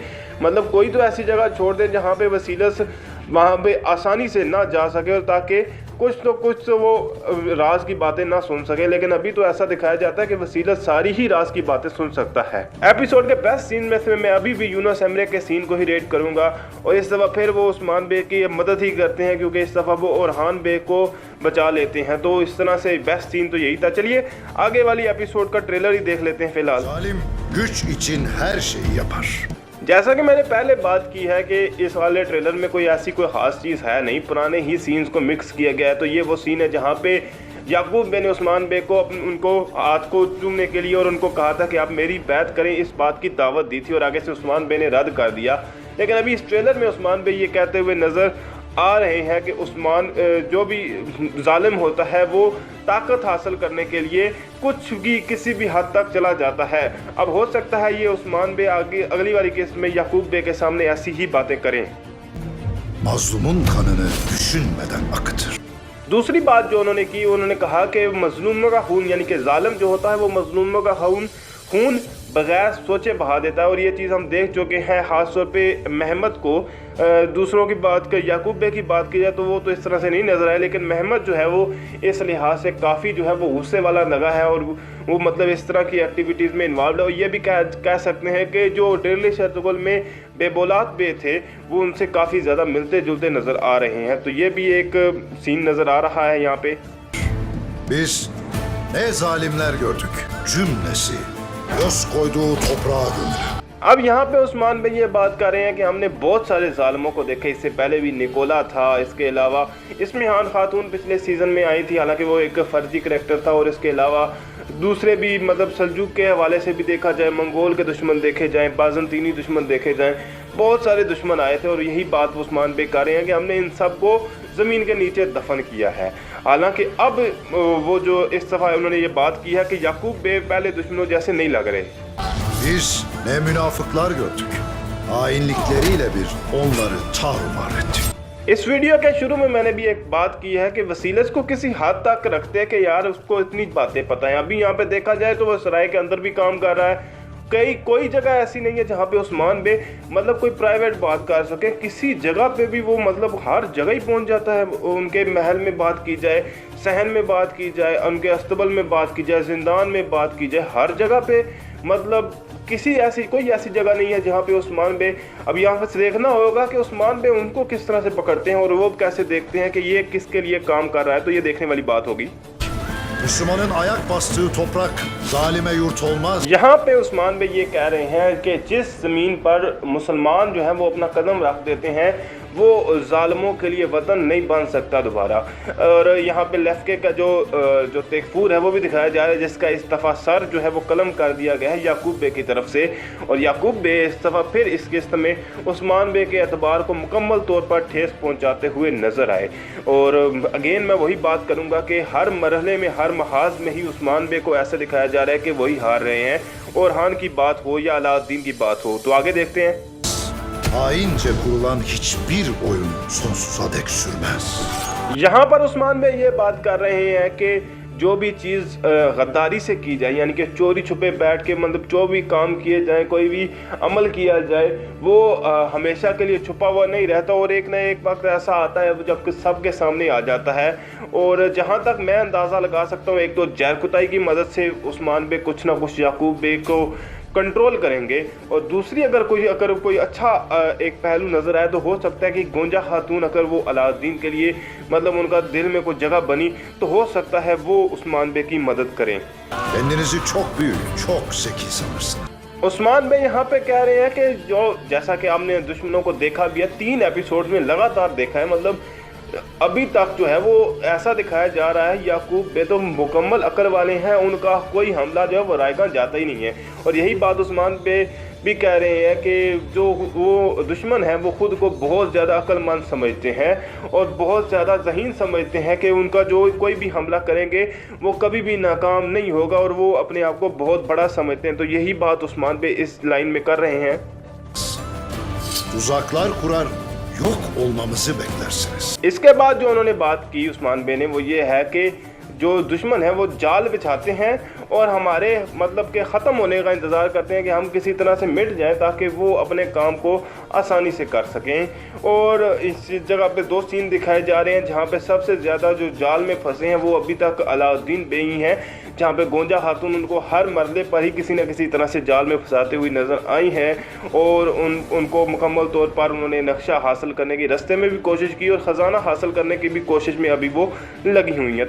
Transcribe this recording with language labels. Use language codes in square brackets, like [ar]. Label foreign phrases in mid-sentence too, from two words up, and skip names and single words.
[ur] مطلب کوئی تو ایسی جگہ چھوڑ دیں جہاں پہ وسیلس وہاں پہ آسانی سے نہ جا سکے اور تاکہ کچھ تو وہ راز کی باتیں نہ سن سکے، لیکن ابھی تو ایسا دکھایا جاتا ہے کہ وسیلس ساری ہی راز کی باتیں سن سکتا ہے. ایپیسوڈ کے [en] best scene [ur] میں سے میں ابھی بھی یونس ایمرے کے سین کو ہی ریٹ کروں گا اور اس دفعہ پھر وہ عثمان بے کی مدد ہی کرتے ہیں، کیونکہ اس دفعہ وہ اورہان بے کو بچا لیتے ہیں. تو اس طرح سے [en] best scene [ur] تو یہی تھا۔ چلیے آگے والی ایپیسوڈ کا ٹریلر ہی دیکھ لیتے ہیں فی الحال. [tr] Zalim güç için her şeyi yapar. [ur] جیسا کہ میں نے پہلے بات کی ہے کہ اس والے ٹریلر میں کوئی ایسی کوئی خاص چیز ہے نہیں، پرانے ہی سینز کو مکس کیا گیا ہے. تو یہ وہ سین ہے جہاں پہ یعقوب بے نے عثمان بے کو ان کو ہاتھ کو چومنے کے لیے اور ان کو کہا تھا کہ آپ میری بیعت کریں، اس بات کی دعوت دی تھی اور آگے سے عثمان بے نے رد کر دیا. لیکن ابھی اس ٹریلر میں عثمان بے یہ کہتے ہوئے نظر آ رہے ہیں کہ عثمان جو بھی ظالم ہوتا ہے وہ طاقت حاصل کرنے کے لیے کچھ بھی کسی بھی حد تک چلا جاتا ہے. اب ہو سکتا ہے یہ عثمان بے آگے اگلی والی کیس میں یعقوب بے کے سامنے ایسی ہی باتیں کریں. [tr] Mazlumun kanını düşünmeden akıtır. [ur] دوسری بات جو انہوں نے کی، انہوں نے کہا کہ مظلوموں کا خون یعنی کہ ظالم جو ہوتا ہے وہ مظلوموں کا خون بغیر سوچے بہا دیتا ہے. اور یہ چیز ہم دیکھ چکے ہیں، خاص طور پہ محمد کو۔ دوسروں کی بات کر یعقوب بے کی بات کی جائے تو وہ تو اس طرح سے نہیں نظر آئے، لیکن محمد جو ہے وہ اس لحاظ سے کافی جو ہے وہ غصے والا لگا ہے اور وہ مطلب اس طرح کی ایکٹیویٹیز میں انوالو ہے. اور یہ بھی کہہ سکتے ہیں کہ جو دیلی ارطغرل میں بیبولات بے تھے وہ ان سے کافی زیادہ ملتے جلتے نظر آ رہے ہیں. تو یہ بھی ایک سین نظر آ رہا ہے یہاں پہ. [tr] Biz ne zalimler gördük. Cümlesi göz koyduğu toprağa gömülü. [ur] اب یہاں پہ عثمان بھائی یہ بات کر رہے ہیں کہ ہم نے بہت سارے ظالموں کو دیکھا. اس سے پہلے بھی نکولا تھا، اس کے علاوہ اسمیہان خاتون پچھلے سیزن میں آئی تھی، حالانکہ وہ ایک فرضی کریکٹر تھا. اور اس کے علاوہ دوسرے بھی مطلب سلجوق کے حوالے سے بھی دیکھا جائے، منگول کے دشمن دیکھے جائیں، بازنطینی دشمن دیکھے جائیں، بہت سارے دشمن آئے تھے. اور یہی بات عثمان بھائی کر رہے ہیں کہ ہم نے ان سب کو زمین کے نیچے دفن کیا ہے. حالانکہ اب وہ جو اس دفعہ انہوں نے یہ بات کی ہے کہ یعقوب بے پہلے دشمنوں جیسے نہیں لگ رہے. [tr] Biz ne münafıklar gördük. Hainlikleriyle bir onları tarumar ettik. [ur] اس ویڈیو کے شروع میں میں نے بھی ایک بات کی ہے کہ وسیلس کو کسی حد تک رکھتے ہیں کہ یار اس کو اتنی باتیں پتا ہیں. ابھی یہاں پہ دیکھا جائے تو وہ سرائے کے اندر بھی کام کر رہا ہے۔ کوئی جگہ ایسی نہیں ہے جہاں پہ عثمان بے مطلب کوئی پرائیویٹ بات کر سکے. کسی جگہ پہ بھی وہ مطلب ہر جگہ ہی پہنچ جاتا ہے. ان کے محل میں بات کی جائے، صحن میں بات کی جائے، ان کے اصطبل میں بات کی جائے، زندان میں بات کی جائے، ہر جگہ پہ مطلب کوئی ایسی جگہ نہیں ہے جہاں پہ عثمان بے. اب یہاں پر دیکھنا ہوگا کہ عثمان بے ان کو کس طرح سے پکڑتے ہیں اور وہ کیسے دیکھتے ہیں کہ یہ کس کے لیے کام کر رہا ہے. تو یہ دیکھنے والی بات ہوگی. [tr] Müslümanın ayak bastığı toprak zalime yurt olmaz. [ur] یہاں پہ عثمان بے یہ کہہ رہے ہیں کہ جس زمین پر مسلمان جو ہے وہ اپنا قدم رکھ دیتے ہیں وہ ظالموں کے لیے وطن نہیں بن سکتا دوبارہ. اور یہاں پہ لیفکے کا جو تکفور ہے وہ بھی دکھایا جا رہا ہے، جس کا اس دفعہ سر جو ہے وہ قلم کر دیا گیا ہے یعقوب بے کی طرف سے. اور یعقوب بے اس دفعہ پھر اس قسط میں عثمان بے کے اعتبار کو مکمل طور پر ٹھیس پہنچاتے ہوئے نظر آئے. اور اگین میں وہی بات کروں گا کہ ہر مرحلے میں، ہر محاذ میں ہی عثمان بے کو ایسا دکھایا جا رہا ہے کہ وہی ہار رہے ہیں، اورہان کی بات ہو یا علاؤالدین کی بات ہو. تو آگے دیکھتے ہیں. [tr] Haince kurulan hiçbir oyun sonsuza dek sürmez. [ur] یہاں پر عثمان بے یہ بات کر رہے ہیں کہ جو بھی چیز غداری سے کی جائے، یعنی کہ چوری چھپے بیٹھ کے مطلب جو بھی کام کیے جائے، کوئی بھی عمل کیا جائے، وہ ہمیشہ کے لیے چھپا ہوا نہیں رہتا اور ایک نہ ایک وقت ایسا آتا ہے جب سب کے سامنے آ جاتا ہے. اور جہاں تک میں اندازہ لگا سکتا ہوں، ایک تو جرقطائی کی مدد سے عثمان بے کچھ نہ کچھ یعقوب بے کو کنٹرول کریں گے، اور دوسری اگر کوئی اچھا ایک پہلو نظر آئے تو ہو سکتا ہے کہ گونجا خاتون اگر وہ علاؤالدین کے لیے مطلب ان کا دل میں کوئی جگہ بنی تو ہو سکتا ہے وہ عثمان بے کی مدد کریں. [tr] Kendinizi çok büyük, çok zeki sanırsınız. [ur] عثمان بے یہاں پہ کہہ رہے ہیں کہ جو جیسا کہ آپ نے دشمنوں کو دیکھا بھی ہے، 3 ایپیسوڈ میں لگاتار دیکھا ہے، مطلب ابھی تک جو ہے وہ ایسا دکھایا جا رہا ہے یعقوب بے تو مکمل عقل والے ہیں، ان کا کوئی حملہ جو ہے وہ رائیگاں جاتا ہی نہیں ہے. اور یہی بات عثمان بے بھی کہہ رہے ہیں کہ جو وہ دشمن ہیں وہ خود کو بہت زیادہ عقلمند سمجھتے ہیں اور بہت زیادہ ذہین سمجھتے ہیں کہ ان کا جو کوئی بھی حملہ کریں گے وہ کبھی بھی ناکام نہیں ہوگا، اور وہ اپنے آپ کو بہت بڑا سمجھتے ہیں. تو یہی بات عثمان بے اس لائن میں کر رہے ہیں. [tr] Tuzaklar kurar, yok olmamızı beklersiniz. [ur] اس کے بعد جو انہوں نے بات کی عثمان بے نے وہ یہ ہے کہ جو دشمن ہے وہ جال بچھاتے ہیں اور ہمارے مطلب کے ختم ہونے کا انتظار کرتے ہیں کہ ہم کسی طرح سے مٹ جائیں تاکہ وہ اپنے کام کو آسانی سے کر سکیں. اور اس جگہ پہ 2 سین دکھائے جا رہے ہیں جہاں پہ سب سے زیادہ جو جال میں پھنسے ہیں وہ ابھی تک علاؤالدین بے ہی ہیں، جہاں پہ گونجا خاتون ان کو ہر مرحلے پر ہی کسی نہ کسی طرح سے جال میں پھنساتے ہوئی نظر آئی ہیں اور ان کو مکمل طور پر انہوں نے نقشہ حاصل کرنے کی راستے میں بھی کوشش کی اور خزانہ حاصل کرنے کی بھی کوشش میں ابھی وہ لگی ہوئی ہیں.